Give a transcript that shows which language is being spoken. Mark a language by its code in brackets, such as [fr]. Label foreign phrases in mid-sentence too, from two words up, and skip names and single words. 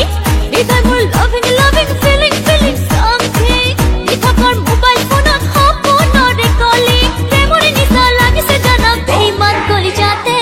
[as] হৃদয় মোৰ [en] loving loving feeling feeling something, [as] ইথাকৰ মোবাইল ফোনত সপোনৰে কলিং, প্ৰেমৰে নিচা লাগিছে জানা বেইমান কৰি যাতে।